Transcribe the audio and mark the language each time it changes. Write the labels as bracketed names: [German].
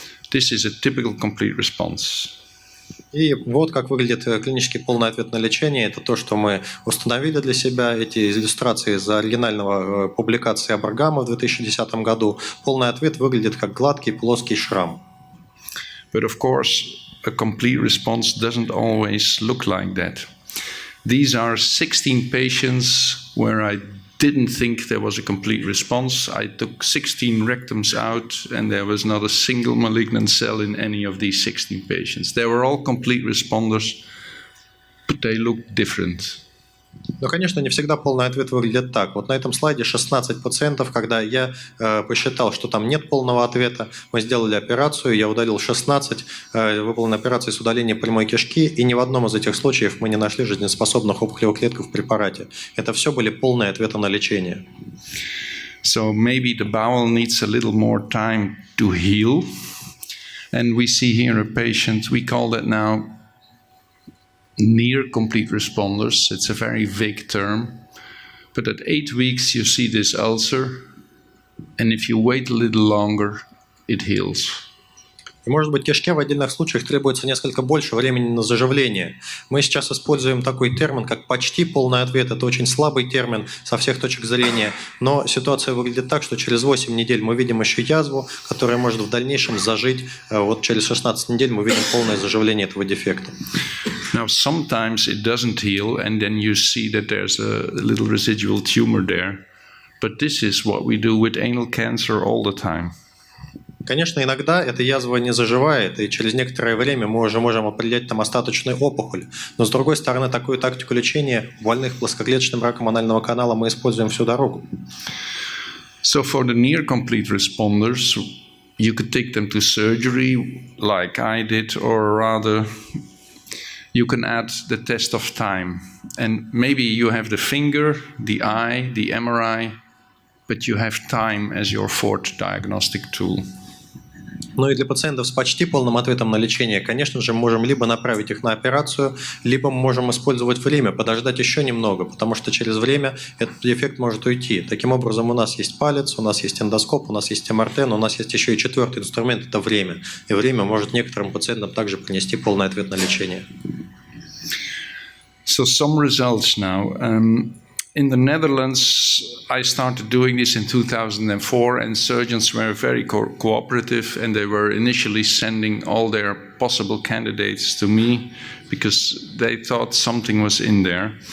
[English] This is a typical complete response. [Russian] И вот как выглядит клинический полный ответ на лечение. Это то, что мы установили для себя. Эти иллюстрации из оригинального публикации Абрагама в 2010 году. Полный ответ выглядит как гладкий плоский шрам. [English] But of course, a complete response doesn't always look like that. These are 16 patients where I didn't think there was a complete response. I took 16 rectums out and there was not a single malignant cell in any of these 16 patients. They were all complete responders, but they looked different. [Russian] Но, конечно, не всегда полный ответ выглядит так. Вот на этом слайде 16 пациентов, когда я посчитал, что там нет полного ответа, мы сделали операцию, я удалил 16, выполнена операция с удалением прямой кишки, и ни в одном из этих случаев мы не нашли жизнеспособных опухолевых клеток в препарате. Это все были полные ответы на лечение. [English] So maybe the bowel needs a little more time to heal. And we see here a patient, we call that now near complete responders. It's a very vague term. But at 8 weeks you see this ulcer, and if you wait a little longer, it heals. [Russian] И, может быть, кишке в отдельных случаях требуется несколько больше времени на заживление. Мы сейчас используем такой термин, как почти полный ответ. Это очень слабый термин со всех точек зрения. Но ситуация выглядит так, что через 8 недель мы видим еще язву, которая может в дальнейшем зажить. Вот через 16 недель мы видим полное заживление этого дефекта. [English] Now, sometimes it doesn't heal, and then you see that there's a little residual tumor there. But this is what we do with anal cancer all the time. [Russian] Конечно, иногда эта язва не заживает, и через некоторое время мы уже можем определять там остаточную опухоль. Но, с другой стороны, такую тактику лечения больных плоскоклеточным раком анального канала мы используем всю дорогу. [English] So for the near complete responders, you could take them to surgery like I did, or rather, you can add the test of time. And maybe you have the finger, the eye, the MRI, but you have time as your fourth diagnostic tool. [Russian] Ну и для пациентов с почти полным ответом на лечение, конечно же, мы можем либо направить их на операцию, либо мы можем использовать время, подождать еще немного, потому что через время этот эффект может уйти. Таким образом, у нас есть палец, у нас есть эндоскоп, у нас есть МРТ, но у нас есть еще и четвертый инструмент – это время. И время может некоторым пациентам также принести полный ответ на лечение. [English] So some results now. In the Netherlands, I started doing this in 2004, and surgeons were very cooperative, and they were initially sending all their possible candidates to me because they thought something was in there.